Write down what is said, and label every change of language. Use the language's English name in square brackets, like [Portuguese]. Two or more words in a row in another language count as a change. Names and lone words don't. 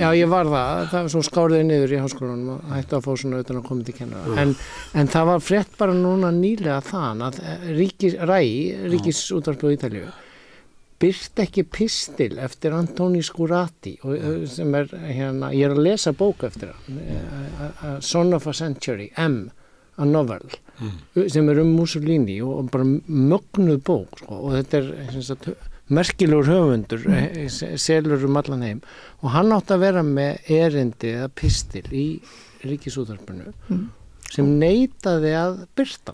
[Icelandic] Já, ég var það svo skáriði niður í háskólanum og hætti að fá svona utan að koma til kennara. En það var frétt bara núna nýlega þann að Ríkisútvarpið á Ítalíu birt ekki pistil eftir Antoni Scurati sem ég er að lesa bók eftir hann, [English] Son of a Century, a novel, [Icelandic] sem er Mussolini og bara mögnuð bók, sko, og þetta er merkilegur höfundur, selur allan heim og hann átti að vera með erindi eða pistil í Ríkisútvarpinu sem neitaði að birta.